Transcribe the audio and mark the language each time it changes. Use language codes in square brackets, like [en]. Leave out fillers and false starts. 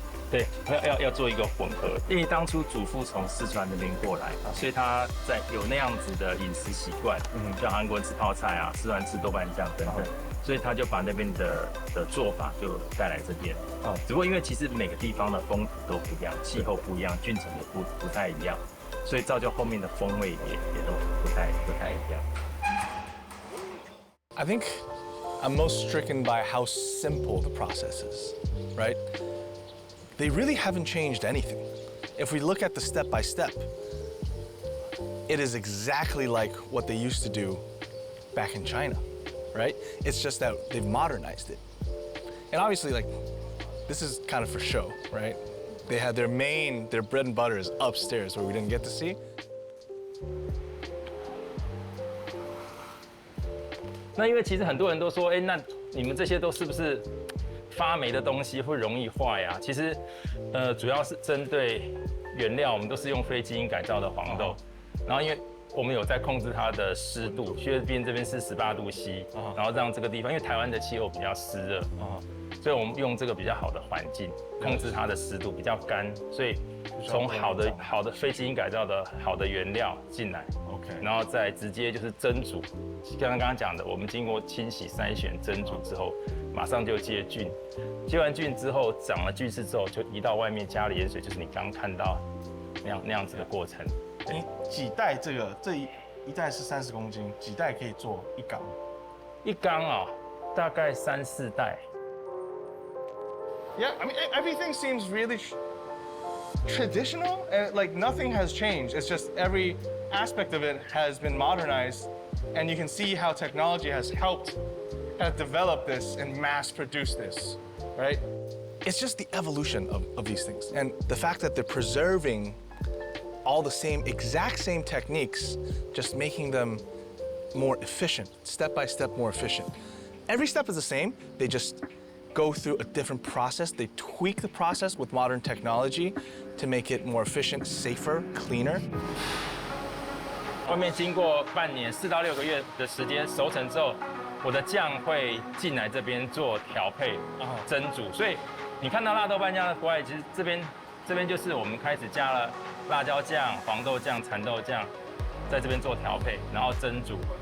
[zh] 对，要做一个混合，因为当初祖父从四川那边过来，所以他有那样子的饮食习惯，像韩国人吃泡菜啊，四川人吃豆瓣酱等等，所以他就把那边的做法就带来这边。只不过因为其实每个地方的风土都不一样，气候不一样，菌种也不太一样，所以造就后面的风味也都不太一样。 [en] I think I'm most stricken by how simple the process is, right? They really haven't changed anything. If we look at the step by step, it is exactly like what they used to do back in China, right? It's just that they've modernized it. And obviously, like, this is kind of for show, right? They had their bread and butter is upstairs where we didn't get to see. [zh] 那因为其实很多人都说，哎，那你们这些都是不是发霉的东西会容易坏呀？其实，主要是针对原料，我们都是用非基因改造的黄豆，然后因为我们有在控制它的湿度，菲律宾这边是18度C，然后让这个地方，因为台湾的气候比较湿热，所以我们用这个比较好的环境控制它的湿度，比较干，所以从好的非基因改造的好的原料进来 ，OK， 然后再直接就是蒸煮，刚刚讲的，我们经过清洗、筛选、蒸煮之后，马上就接菌，接完菌之后长了菌丝之后，就移到外面加了盐水，就是你刚看到那样子的过程。你几袋这一袋是30公斤，几袋可以做1缸？一缸啊，大概3、4袋。 [en] Yeah, I mean everything seems really traditional, and like nothing has changed. It's just every aspect of it has been modernized, and you can see how technology has helped kind of develop this and mass produce this, right? It's just the evolution of these things, and the fact that they're preserving all the exact same techniques, just making them more efficient, step by step more efficient. Every step is the same, they just go through a different process. They tweak the process with modern technology to make it more efficient, safer, cleaner. [zh] 外面经过半年4到6个月的时间熟成之后，我的酱会进来这边做调配、蒸煮。所以你看到辣豆瓣酱的国外，其实这边就是我们开始加了辣椒酱、黄豆酱、蚕豆酱，在这边做调配，然后蒸煮。